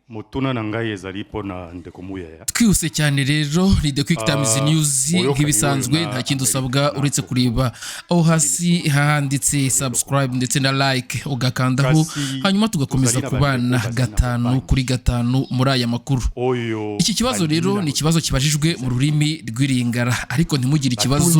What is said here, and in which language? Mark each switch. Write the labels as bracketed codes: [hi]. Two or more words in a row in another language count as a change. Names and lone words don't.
[ln] mutuna nangaye zaripo na ndeko Muyaya. [rw] Twihuse cyane rero ni The Quick Times News nk'ibisanzwe nta kindi usabwa uretse kureba aho hasi handitse subscribe ndetse na like ugakandaho hanyuma tugakomeza kubana 5 kuri 5 muri aya makuru. Iki kibazo rero ni ikibazo kibajijwe mu rurimi rw'iringara ariko ntimugire ikibazo.